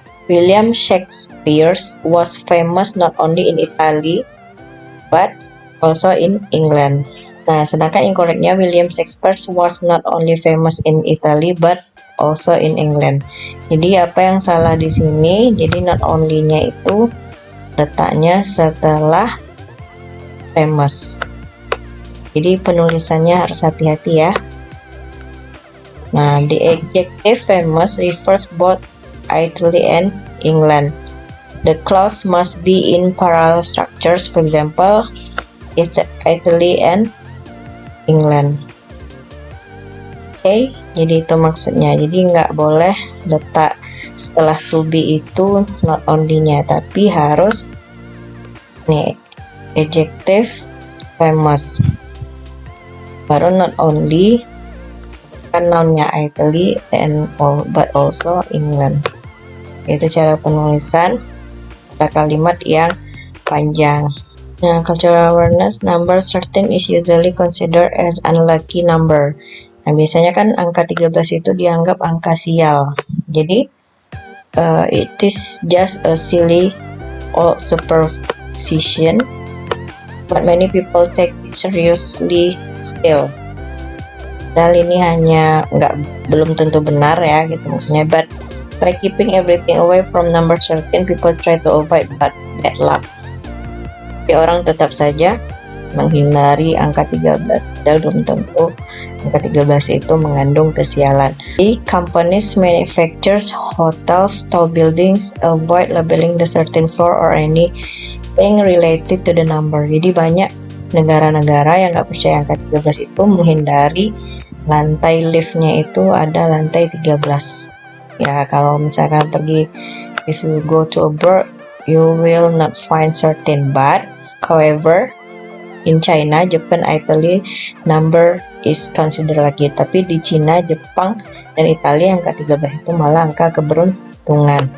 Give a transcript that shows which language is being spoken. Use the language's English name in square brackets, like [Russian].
[English] William Shakespeare was famous not only in Italy but also in England. [Indonesian] Nah, sedangkan [English] incorrectnya William Shakespeare was not only famous in Italy but also in England. [Indonesian] Jadi apa yang salah di sini? Jadi not only-nya itu letaknya setelah famous. Jadi penulisannya harus hati-hati ya. [English] Nah, the adjective famous refers both Italy and England. The clause must be in parallel structures. For example, it's Italy and England. [Indonesian] Oke, jadi itu maksudnya. Jadi nggak boleh letak setelah to be itu not only-nya, tapi harus nih adjective famous. [English] Baru not only kan noun-nya Italy and all, but also England. [Indonesian] Itu cara penulisan pada kalimat yang panjang. [English] Nah, cultural awareness, number 13 is usually considered as unlucky number. [Indonesian] Nah, biasanya kan angka 13 itu dianggap angka sial. [English] Jadi it is just a silly old superstition, but many people take it seriously still. [Indonesian] Padahal ini hanya belum tentu benar ya gitu maksudnya, [English] but by keeping everything away from number 13, people try to avoid bad luck. [Indonesian] Tapi orang tetap saja menghindari angka 13, padahal belum tentu angka 13 itu mengandung kesialan. [English] Jadi companies, manufacturers, hotels, tall buildings avoid labeling the certain floor or anything related to the number. [Indonesian] Jadi banyak negara-negara yang nggak percaya angka 13 itu menghindari lantai liftnya itu ada lantai 13. Ya, kalau misalkan pergi, [English] if you go to abroad, you will not find certain, but however in China, Japan, Italy, number is considered lucky. [Indonesian] Tapi di Cina, Jepang, dan Italia angka 13 itu malah angka keberuntungan.